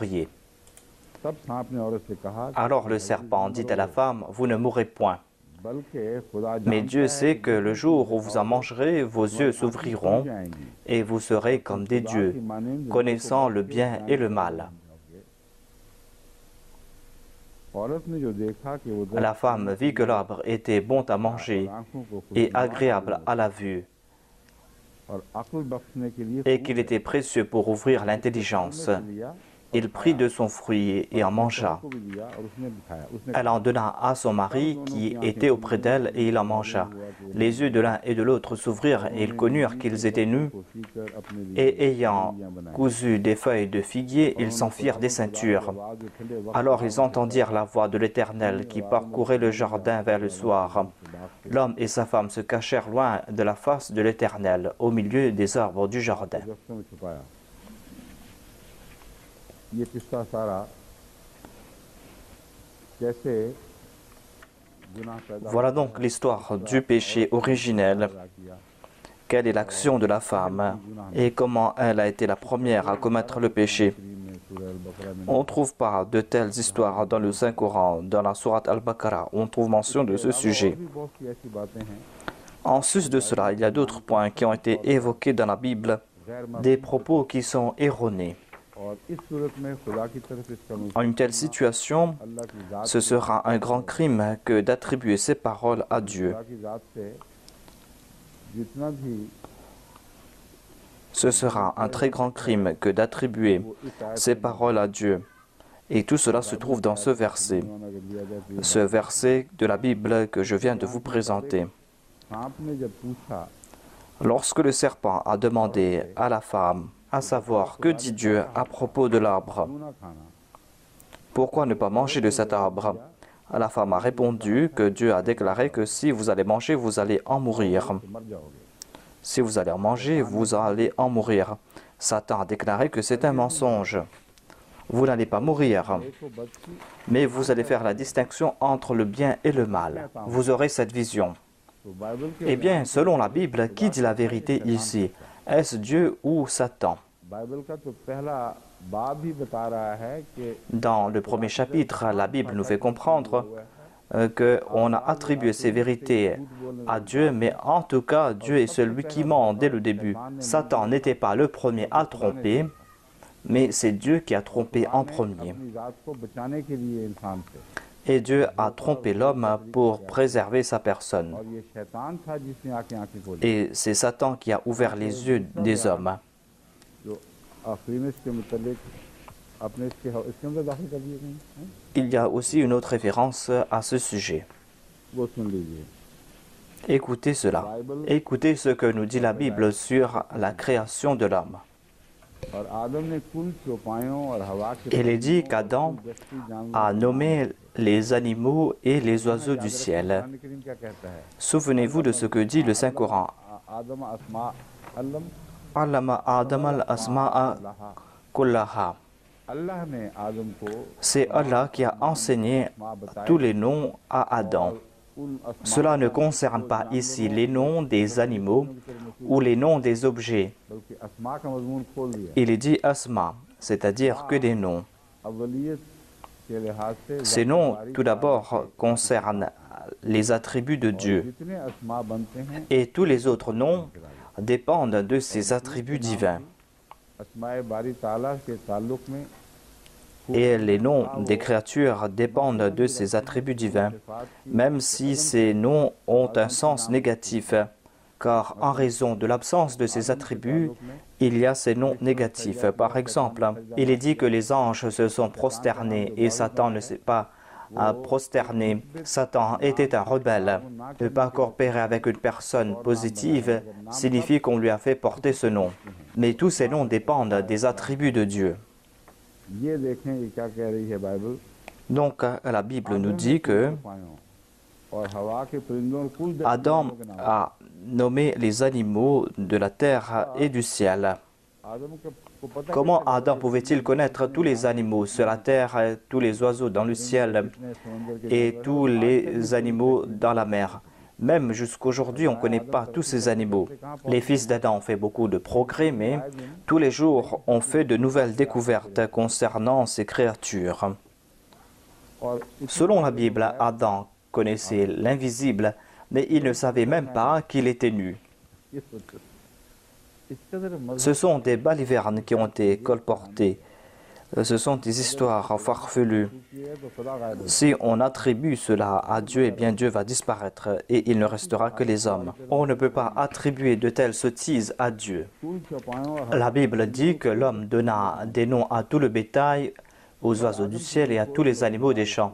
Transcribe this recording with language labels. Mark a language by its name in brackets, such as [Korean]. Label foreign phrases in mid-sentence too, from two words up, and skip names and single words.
[French] » Alors le serpent dit à la femme, « Vous ne mourrez point. » Mais Dieu sait que le jour où vous en mangerez, vos yeux s'ouvriront et vous serez comme des dieux, connaissant le bien et le mal. [Urdu] عورت نے جو دیکھا کہ وہ [French] La femme vit que l'arbre était bon à manger [Urdu] آنکھوں کو [French] et agréable à la vue, [Urdu] اور عقل بخشنے کے لیے [French] et qu'il était précieux pour ouvrir l'intelligence. [Urdu] لیا [French] Il prit de son fruit et en mangea. [Urdu] کو بھی دیا اور اس نے بھی کھایا اس نے [French] Elle en donna à son mari qui était auprès d'elle et il en mangea. Les yeux de l'un et de l'autre s'ouvrirent et ils connurent qu'ils étaient nus [Urdu] سیکر اپنے لیے [French] et ayant cousu des feuilles de figuier, ils s'en firent des ceintures. Alors ils entendirent la voix de l'Éternel qui parcourait le jardin vers le soir. L'homme et sa femme se cachèrent loin de la face de l'Éternel, au milieu des arbres du jardin. [Urdu] درختوں میں چھپایا یہ قصہ سارا کیسے گناہ پیدا [French] Voilà donc l'histoire du péché originel. [Urdu] کیا [French] Quelle est l'action de la femme et comment elle a été la première à commettre le péché. [Urdu] میں سورہ البقرہ میں [French] On ne trouve pas de telles histoires dans le Saint-Coran, dans la sourate Al-Baqarah. On trouve mention de ce sujet. [Urdu] بھی بہت سی ایسی باتیں ہیں [French] En sus de cela, il y a d'autres points qui ont été évoqués dans la Bible, des propos qui sont erronés. [Urdu] اور اس صورت میں خدا کی طرف اس کا [French] En une telle situation, [Urdu] اللہ کی ذات [French] ce sera un grand crime que d'attribuer ces paroles à Dieu. [Urdu] خدا کی ذات سے جتنا بھی [French] Ce sera un très grand crime que d'attribuer ces paroles à Dieu. Et tout cela se trouve dans ce verset. [Urdu] اگر دیا جائے تو [French] Ce verset de la Bible que je viens de vous présenter. [Urdu] سانپ نے جب پوچھا [French] Lorsque le serpent a demandé à la femme, à savoir que dit Dieu à propos de l'arbre, [Urdu] کیوں نہ کھانا [French] pourquoi ne pas manger de cet arbre? La femme a répondu que Dieu a déclaré que si vous allez manger, vous allez en mourir. [Urdu] تو مر جاؤ گے [French] Si vous allez en manger, vous allez en mourir. Satan a déclaré que c'est un mensonge. Vous n'allez pas mourir, [Urdu] دیکھو بچی [French] mais vous allez faire la distinction entre le bien et le mal. Vous aurez cette vision. [Urdu] تو بائبل کے [French] Eh bien, selon la Bible, qui dit la vérité ici? Est-ce Dieu ou Satan? [Urdu] بائبل کا تو پہلا باب ہی بتا رہا ہے کہ [French] Dans le premier chapitre, la Bible nous fait comprendre qu'on a attribué ces vérités à Dieu, mais en tout cas, Dieu est celui qui ment dès le début. Satan n'était pas le premier à tromper, mais c'est Dieu qui a trompé en premier. [Urdu] اپنی ذات کو بچانے کے لیے انسان سے [French] Et Dieu a trompé l'homme pour préserver sa personne. [Urdu] اور یہ شیطان تھا جس نے آنکھیں کھولیں [French] Et c'est Satan qui a ouvert les yeux des hommes. [Urdu] جو آخری میں اس کے متعلق اپنے اس کے اندر داخل کر دیے گئے ہیں [French] Il y a aussi une autre référence à ce sujet. [Urdu] وہ سن لیجیے [French] Écoutez cela. Écoutez ce que nous dit la Bible sur la création de l'homme. [Urdu] اور آدم نے کل چوپایوں اور ہوا کے [French] Il est dit qu'Adam [Urdu] دستی جانور [French] a nommé les animaux et les oiseaux du ciel. [Urdu] قرآن کریم کیا کہتا ہے [French] Souvenez-vous de ce que dit le Saint-Coran. [Arabic] آدم أسماء علم علم آدم الأسماء كلها. [Urdu] اللہ نے آدم کو [French] C'est Allah qui a enseigné tous les noms à Adam. [Urdu] ان اسماء [French] Cela ne concerne pas ici les noms des animaux ou les noms des objets. [Urdu] بلکہ اسماء کا مضمون کھول دیا [French] Il est dit asma, c'est-à-dire que des noms. [Urdu] اولیت کے لحاظ سے [French] Ces noms, tout d'abord, concernent les attributs de Dieu. [Urdu] جتنے اسماء بنتے ہیں [French] Et tous les autres noms dépendent de ses attributs divins. [Urdu] اسمائے باری تعالیٰ کے تعلق میں [French] Et les noms des créatures dépendent de ses attributs divins, même si ces noms ont un sens négatif, car en raison de l'absence de ces attributs, il y a ces noms négatifs. Par exemple, il est dit que les anges se sont prosternés et Satan ne s'est pas prosterné. Satan était un rebelle. Ne pas coopérer avec une personne positive signifie qu'on lui a fait porter ce nom. Mais tous ces noms dépendent des attributs de Dieu. [Urdu] یہ دیکھیں یہ کیا کہہ رہی ہے بائبل [French] Donc, la Bible nous dit que [Urdu] اور ہوا کے پرندوں اور کل [French] Adam a nommé les animaux de la terre et du ciel. [Urdu] آدم کو پتا [French] Comment Adam pouvait-il connaître tous les animaux sur la terre, tous les oiseaux dans le ciel et tous les animaux dans la mer? Même jusqu'aujourd'hui, on ne connaît pas tous ces animaux. Les fils d'Adam ont fait beaucoup de progrès, mais tous les jours, on fait de nouvelles découvertes concernant ces créatures. [Urdu] اور [French] Selon la Bible, Adam connaissait l'invisible, mais il ne savait même pas qu'il était nu. [Urdu] یہ سوچو اس قدر مضبوط [French] Ce sont des balivernes qui ont été colportées. Ce sont des histoires farfelues. Si on attribue cela à Dieu, eh bien Dieu va disparaître et il ne restera que les hommes. On ne peut pas attribuer de telles sottises à Dieu. La Bible dit que l'homme donna des noms à tout le bétail, aux oiseaux du ciel et à tous les animaux des champs.